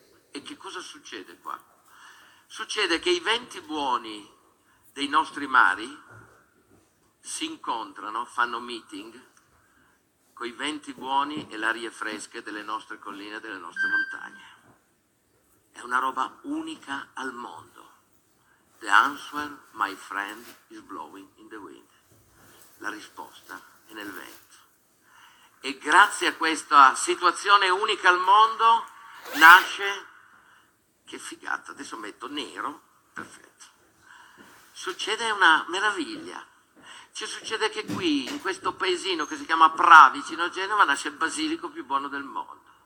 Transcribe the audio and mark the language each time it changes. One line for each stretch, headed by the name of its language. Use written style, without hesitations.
Italian: E che cosa succede qua? Succede che i venti buoni dei nostri mari si incontrano, fanno meeting, con i venti buoni e l'aria fresca delle nostre colline e delle nostre montagne. è una roba unica al mondo.
English: The answer, my friend, is blowing in the wind.
Italian: La risposta è nel vento. E grazie a questa situazione unica al mondo nasce, che figata, adesso metto nero, perfetto. Succede una meraviglia. Ci succede che qui, in questo paesino che si chiama Pra, vicino a Genova, nasce il basilico più buono del mondo.